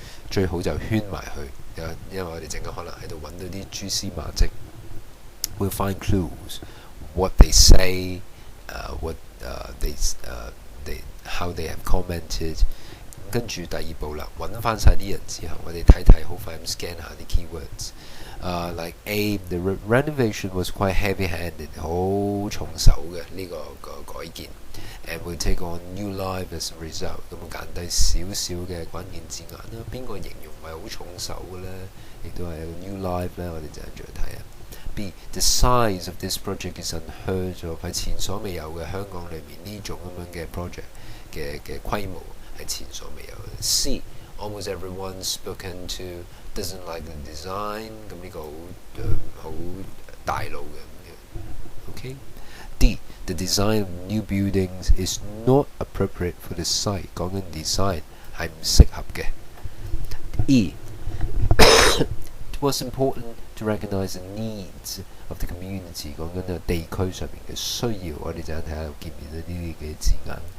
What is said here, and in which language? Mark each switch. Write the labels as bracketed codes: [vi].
[yue] 最好就圈埋佢，因為我哋陣間可能喺度揾到啲蛛絲馬跡。 [en] We'll find clues, what they say, what they how they have commented。 [yue] 跟住第二步啦，揾翻晒啲人之後，我哋睇睇好快咁 scan 下啲 keywords。 [en] Like A, the renovation was quite heavy-handed， [yue] 好重手嘅呢個改建。 [en] And will take on new life as a result。 [yue] 咁揀低少少嘅關鍵字眼啦，邊個形容唔係好重手嘅呢？亦都係一個 new life 呢，我哋就再睇下。B, [en] the size of this project is unheard of， [yue] 係前所未有嘅，香港裏面呢種咁樣嘅 project 嘅規模係前所未有嘅。 [en] C, almost everyone spoken to doesn't like the design， [yue] 咁呢個好大路嘅。 [en] OK。 D, the design of new buildings is not appropriate for the site， [yue] 講緊 design 係唔適合嘅。 E, [en] it was important to recognise the needs of the community， [yue] 講緊地區上面嘅需要，我哋陣間睇下見唔見到呢啲嘅字眼。